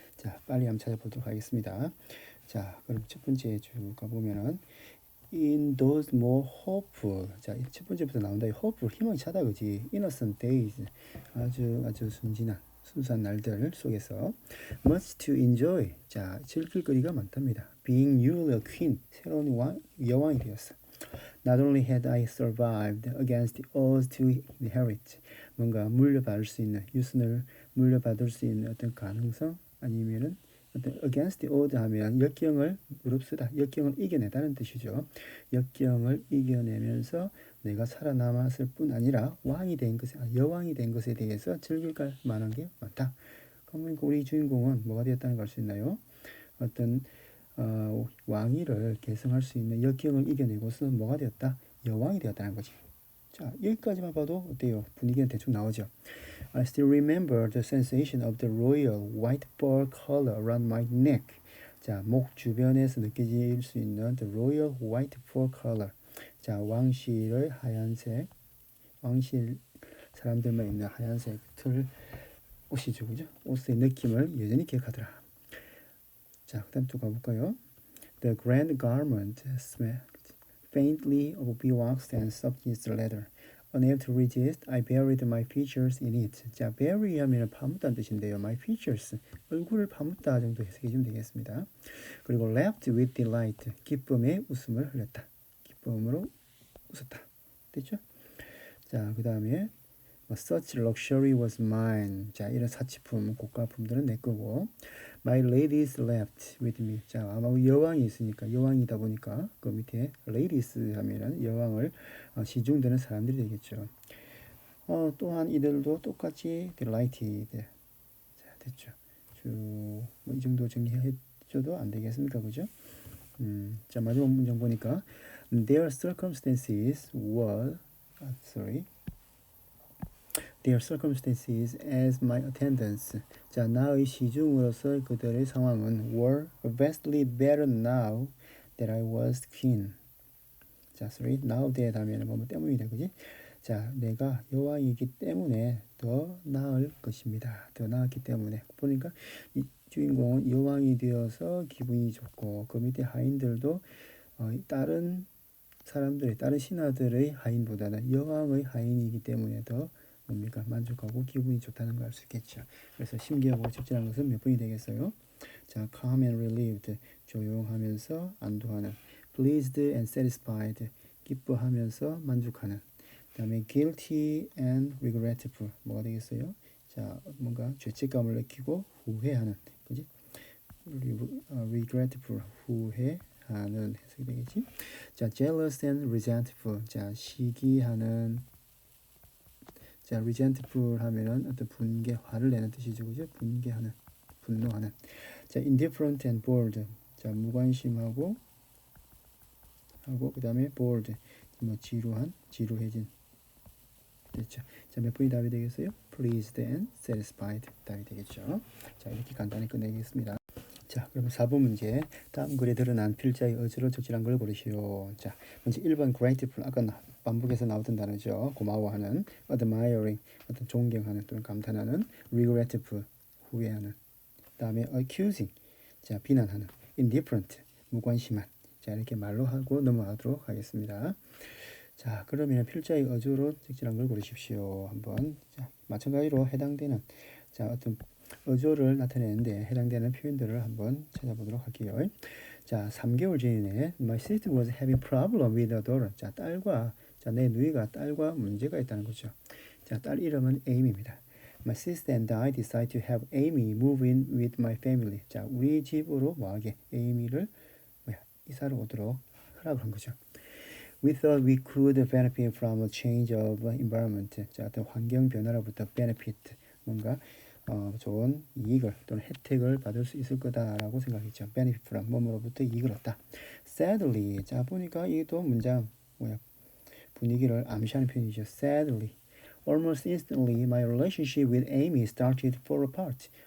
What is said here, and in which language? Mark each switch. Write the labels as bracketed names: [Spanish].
[Korean] 자, 빨리 한번 찾아보도록 하겠습니다. 자, 그럼 첫 번째 쭉 가보면은 [English] In those more hopeful. [Korean] 자, 첫 번째부터 나온다. hopeful, 희망이 차다, 그지? [English] Innocent days. [Korean] 아주 순진한, 순수한 날들 속에서 [English] much to enjoy. [Korean] 자, 즐길 거리가 많답니다. [English] Being new a queen. [Korean] 새로운 여왕이 되었어. [English] Not only had I survived against the odds to inherit. [Korean] 뭔가 물려받을 수 있는, 유순을 물려받을 수 있는 어떤 가능성 아니면은 against the odds 하면 역경을 무릅쓰다, 역경을 이겨내다는 뜻이죠. 역경을 이겨내면서 내가 살아남았을 뿐 아니라 왕이 된 것에, 여왕이 된 것에 대해서 즐길 만한 게 많다. 그러니까 우리 주인공은 뭐가 되었다는 걸 알 수 있나요? 어떤 왕위를 계승할 수 있는 역경을 이겨내고서 뭐가 되었다? 여왕이 되었다는 거지. 자, 여기까지만 봐도 어때요? 분위기는 대충 나오죠. [English] I still remember the sensation of the royal white fur collar around my neck. [Korean] 자, 목 주변에서 느껴질 수 있는 [English] the royal white fur collar. [Korean] 자, 왕실의 하얀색, 왕실 사람들만 입는 하얀색 틀 옷이죠, 그죠? 옷의 느낌을 여전히 기억하더라. 자, 그다음 또 가볼까요? [English] The grand garment smelled faintly of beeswax and soft leather. Unable to resist, I buried my features in it. [Korean] 자, bury 하면 파묻다는 뜻인데요. My features, 얼굴을 파묻다 정도 해석해주면 되겠습니다. 그리고 [English] laughed with delight, [Korean] 기쁨에 웃음을 흘렸다. 기쁨으로 웃었다. 됐죠? 자, 그 다음에 [English] Such luxury was mine. [Korean] 자, 이런 사치품, 고가품들은 내 거고. [English] My ladies left with me. [Korean] 자, 아마 여왕이 있으니까, 여왕이다 보니까 그 밑에 ladies 하면은 여왕을 시중드는 사람들이 되겠죠. 또한 이들도 똑같이 delighted. 자, 됐죠. 이 정도 정리해줘도 안 되겠습니까, 그죠? 자, 마지막 문장 보니까 [English] their circumstances were, their circumstances as my attendants. [Korean] 자, 나의 시중으로서 그들의 상황은 [English] were vastly better now that I was queen. [Korean] 자, now that 하면 뭐뭐 때문이다, 그지? 자, 내가 여왕이기 때문에 더 나을 것입니다. 더 나았기 때문에. 보니까 이 주인공은 여왕이 되어서 기분이 좋고 그 밑에 하인들도 다른 사람들의, 다른 신하들의 하인보다는 여왕의 하인이기 때문에 더 뭡니까? 만족하고 기분이 좋다는 걸 알 수 있겠죠. 그래서 심기하고 적절한 것은 몇 번이 되겠어요? 자, [English] calm and relieved, [Korean] 조용하면서 안도하는. [English] pleased and satisfied, [Korean] 기뻐하면서 만족하는. 그 다음에 [English] guilty and regretful, [Korean] 뭐가 되겠어요? 자, 뭔가 죄책감을 느끼고 후회하는, 그지? regretful, 후회하는 해석이 되겠지? 자, [English] jealous and resentful, [Korean] 자, 시기하는. 자, resentful 하면은 어떤 분개, 화를 내는 뜻이죠, 그죠? 분개하는, 분노하는. 자, [English] indifferent and bored. [Korean] 자, 무관심하고 그 다음에 bored, 뭐 지루해진. 됐죠. 자, 몇 분이 답이 되겠어요? [English] pleased and satisfied [Korean] 답이 되겠죠. 자, 이렇게 간단히 끝내겠습니다. 자, 그러면 4번 문제. 다음 글에 드러난 필자의 어조로 적절한 걸 고르시오. 자, 먼저 1번 grateful, 아까 반복해서 나오던 단어죠. 고마워하는, admiring, 어떤 존경하는 또는 감탄하는, regretful, 후회하는. 다음에 accusing, 자, 비난하는, indifferent, 무관심한. 자, 이렇게 말로 하고 넘어가도록 하겠습니다. 자, 그러면 필자의 어조로 적절한 걸 고르십시오. 한번. 자, 마찬가지로 해당되는, 자, 어떤 어조를 나타내는데 해당되는 표현들을 한번 찾아보도록 할게요. 자, 3개월 전에 [English] My sister was having problem with her daughter. [Korean] 자, 내 누이가 딸과 문제가 있다는 거죠. 자, 딸 이름은 Amy입니다. My sister and I decided to have Amy move in with my family. 자, 우리 집으로 뭐하게 에이미를 이사를 오도록 하라고 한 거죠. [English] We thought we could benefit from a change of environment. [Korean] 자, 어떤 환경 변화로부터 benefit, 뭔가 좋은 이익을 또는 혜택을 받을 수 있을 거다라고 생각했죠. benefit from 뭐뭐로부터 이익을 얻다. Sadly, 자 보니까 이것도 문장 분위기를 암시하는 표현이죠. [English] Sadly, almost instantly, my relationship with Amy started to fall apart.